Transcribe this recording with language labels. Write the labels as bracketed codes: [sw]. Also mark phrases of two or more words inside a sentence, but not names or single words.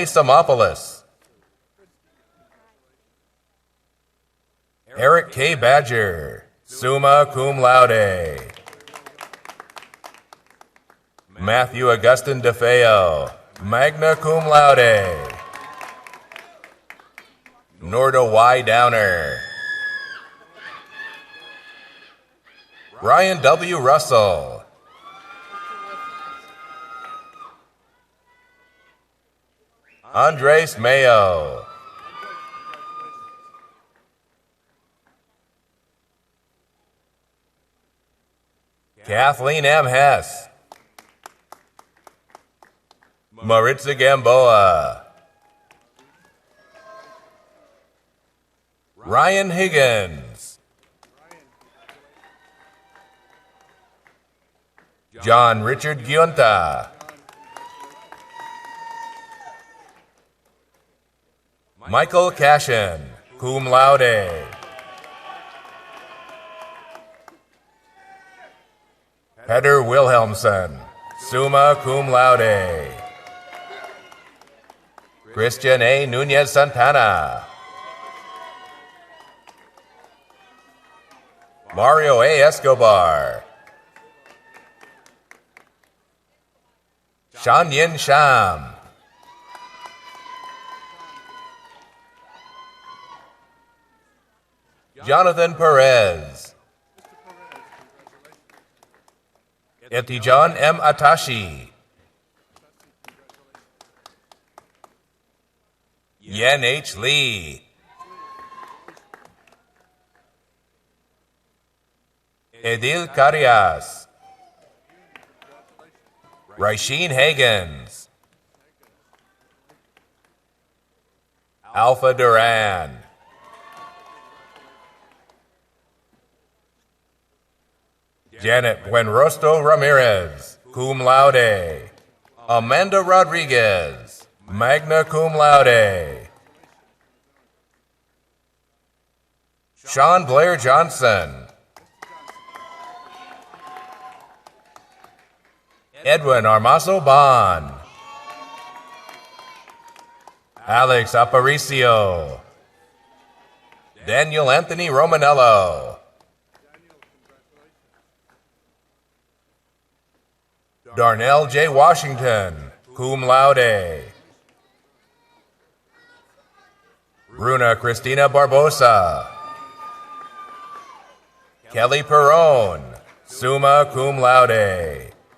[en] Samopoulos. Eric K. [la] Badger, summa cum laude. [en] Matthew Augustin DeFeo, [la] magna cum laude. [en] Norda Y. Downer. Ryan W. Russell. Andres Mayo. Kathleen M. Hess. Maritza Gamboa. Ryan Higgins. John Richard Giunta. Michael Cashin, [la] cum laude. [en] Petter Wilhelmsen, [la] summa cum laude. [en] Christian A. Nunez Santana. Mario A. Escobar. Shan Yin Sham. Jonathan Perez. Etijan M. Atashi. Yen H. Lee. Edil Carias. Rasheen Hagans. Alpha Duran. Janet Buenrostro Ramirez, [la] cum laude. [en] Amanda Rodriguez, [la] magna cum laude. [en] Sean Blair Johnson. Edwin Armazo Bon. Alex Aparicio. Daniel Anthony Romanello. Darnell J. Washington, [la] cum laude. [en] Bruna Cristina Barbosa. Kelly Perrone, [la] summa cum laude.